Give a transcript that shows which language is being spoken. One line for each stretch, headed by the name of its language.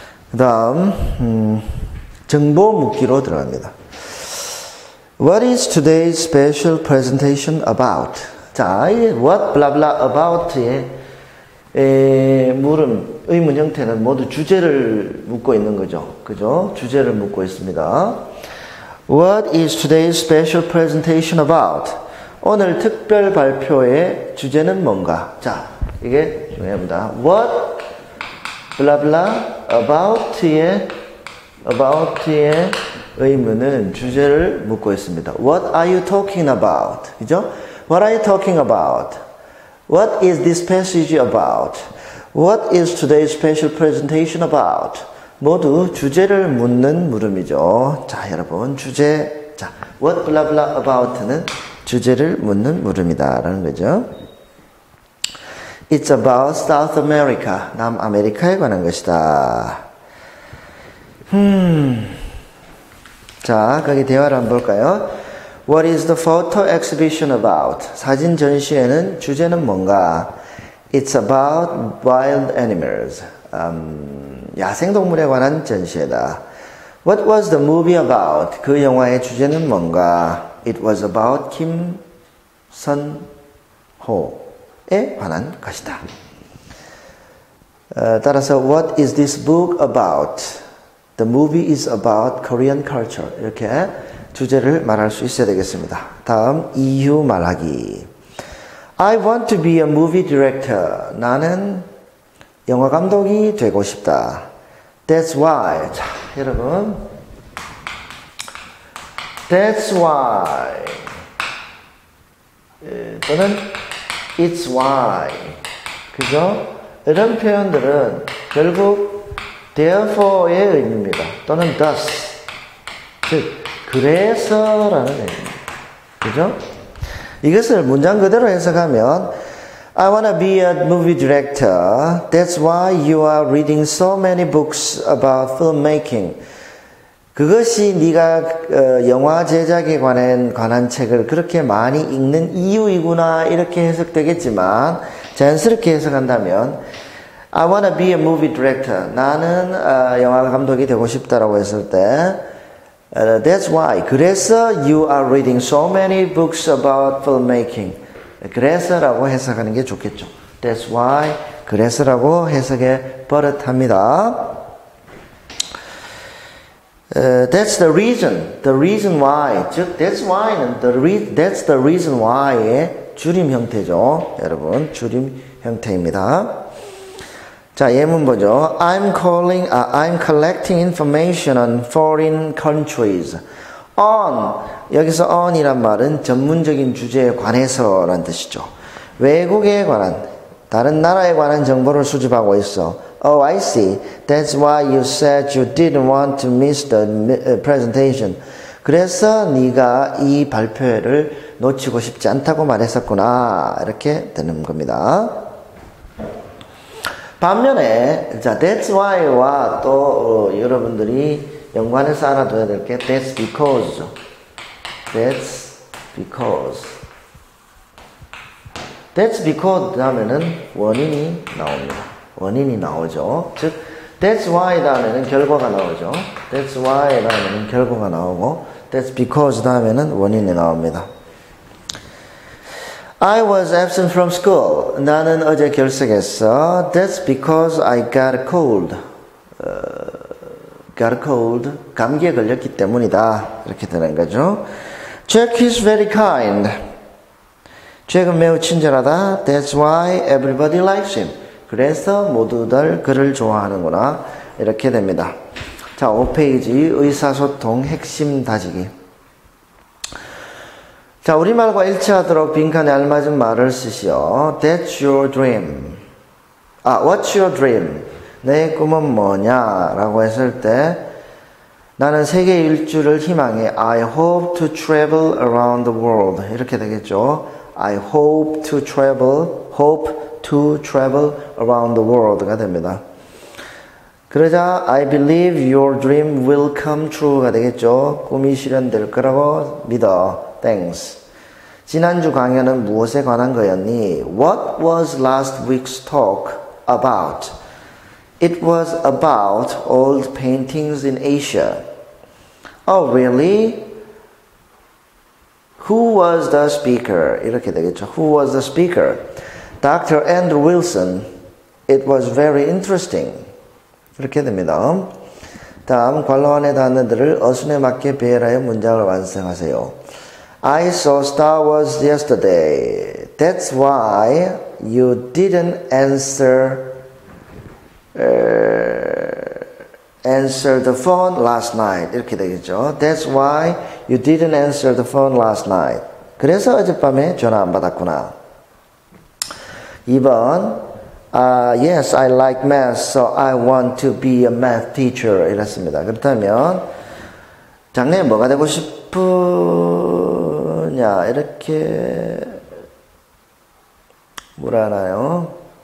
Korean: 그 다음 정보 묻기로 들어갑니다.
English: What is today's special presentation about?
Korean: 자, 이
English: what blah blah about
Korean: 의 물음, 의문 형태는 모두 주제를 묻고 있는 거죠. 그죠? 주제를 묻고 있습니다.
English: What is today's special presentation about?
Korean: 오늘 특별 발표의 주제는 뭔가? 자, 이게 중요합니다.
English: What blah blah about
Korean: 의 의문은 주제를 묻고 있습니다.
English: What are you talking about?
Korean: 그죠?
English: What are you talking about? What is this passage about? What is today's special presentation about?
Korean: 모두 주제를 묻는 물음이죠. 자, 여러분, 주제. 자,
English: what blah blah about
Korean: 는 주제를 묻는 물음이다라는 거죠.
English: It's about South America.
Korean: 남아메리카에 관한 것이다. 자, 거기 대화를 한번 볼까요?
English: What is the photo exhibition about?
Korean: 사진 전시회는 주제는 뭔가?
English: It's about wild animals.
Korean: 야생동물에 관한 전시회다.
English: What was the movie about?
Korean: 그 영화의 주제는 뭔가?
English: It was about Kim Sun-ho
Korean: 에 관한 것이다. 따라서
English: What is this book about? The movie is about Korean culture.
Korean: 이렇게 주제를 말할 수 있어야 되겠습니다. 다음 이유 말하기.
English: I want to be a movie director.
Korean: 나는 영화 감독이 되고 싶다.
English: That's why.
Korean: 자, 여러분.
English: That's why.
Korean: 또는
English: It's why.
Korean: 그죠? 이런 표현들은 결국
English: therefore
Korean: 의 의미입니다. 또는
English: thus.
Korean: 즉, 그래서라는 의미입니다. 그죠? 이것을 문장 그대로 해석하면
English: I want to be a movie director. That's why you are reading so many books about filmmaking.
Korean: 그것이 네가 영화 제작에 관한 책을 그렇게 많이 읽는 이유이구나 이렇게 해석되겠지만 자연스럽게 해석한다면
English: I want to be a movie director.
Korean: 나는 영화 감독이 되고 싶다라고 했을 때
English: That's why.
Korean: 그래서
English: you are reading so many books about filmmaking.
Korean: 그래서라고 해석하는 게 좋겠죠.
English: That's why.
Korean: 그래서라고 해석에 버릇합니다.
English: That's the reason. The reason why.
Korean: 즉,
English: that's why
Korean: 는
English: that's the reason why
Korean: 의 줄임 형태죠. 여러분, 줄임 형태입니다. 자, 예문 보죠.
English: I'm collecting information on foreign countries.
Korean: on, 여기서 on이란 말은 전문적인 주제에 관해서라는 뜻이죠. 외국에 관한, 다른 나라에 관한 정보를 수집하고 있어.
English: Oh, I see. That's why you said you didn't want to miss the presentation.
Korean: 그래서 네가 이 발표회를 놓치고 싶지 않다고 말했었구나. 이렇게 되는 겁니다. 반면에 자,
English: that's why
Korean: 와 또 여러분들이 연관해서 알아둬야 될 게
English: that's because
Korean: 죠.
English: That's because. That's because
Korean: 다음에는 원인이 나옵니다. 원인이 나오죠. 즉
English: that's why
Korean: 다음에는 결과가 나오죠.
English: That's why
Korean: 다음에는 결과가 나오고
English: that's because
Korean: 다음에는 원인이 나옵니다.
English: I was absent from school.
Korean: 나는 어제 결석했어.
English: That's because I got a cold. got a cold.
Korean: 감기에 걸렸기 때문이다. 이렇게 되는 거죠.
English: Jack is very kind.
Korean: 잭은 매우 친절하다.
English: That's why everybody likes him.
Korean: 그래서 모두들 그를 좋아하는구나. 이렇게 됩니다. 자, 5페이지 의사소통 핵심 다지기. 자, 우리말과 일치하도록 빈칸에 알맞은 말을 쓰시오.
English: That's your dream. What's your dream?
Korean: 내 꿈은 뭐냐? 라고 했을 때 나는 세계 일주를 희망해.
English: I hope to travel around the world.
Korean: 이렇게 되겠죠.
English: I hope to travel around the world
Korean: 가 됩니다. 그러자
English: I believe your dream will come true
Korean: 가 되겠죠. 꿈이 실현될 거라고 믿어.
English: Thanks.
Korean: 지난주 강연은 무엇에 관한 거였니?
English: What was last week's talk about? It was about old paintings in Asia. Oh, really? Who was the speaker?
Korean: 이렇게 되겠죠.
English: Who was the speaker? Dr. Andrew Wilson. It was very interesting.
Korean: 이렇게 됩니다. 다음 관로안의 단어들을 어순에 맞게 배열하여 문장을 완성하세요.
English: I saw Star Wars yesterday. That's why you didn't answer the phone last night.
Korean: 이렇게 되겠죠.
English: That's why you didn't answer the phone last night.
Korean: 그래서 어젯밤에 전화 안 받았구나.
English: 2번 Yes, I like math, so I want to be a math teacher.
Korean: 이랬습니다. 그렇다면 장래에 뭐가 되고 싶으냐 이렇게 뭐라 하나요?